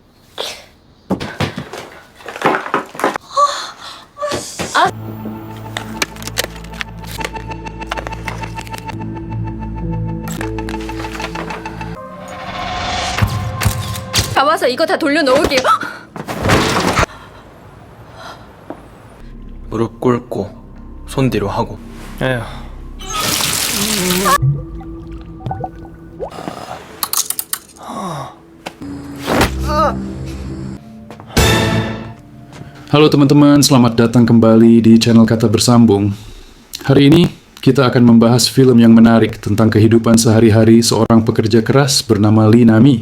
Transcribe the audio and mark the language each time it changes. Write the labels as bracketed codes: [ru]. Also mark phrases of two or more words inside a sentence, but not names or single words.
[ko] 가와서 이거 다 돌려놓을게요. 무릎 꿇고 손 뒤로 하고. 에휴. [id] Halo teman-teman, selamat datang kembali di channel Kata Bersambung. Hari ini kita akan membahas film yang menarik tentang kehidupan sehari-hari seorang pekerja keras bernama Lee Nami.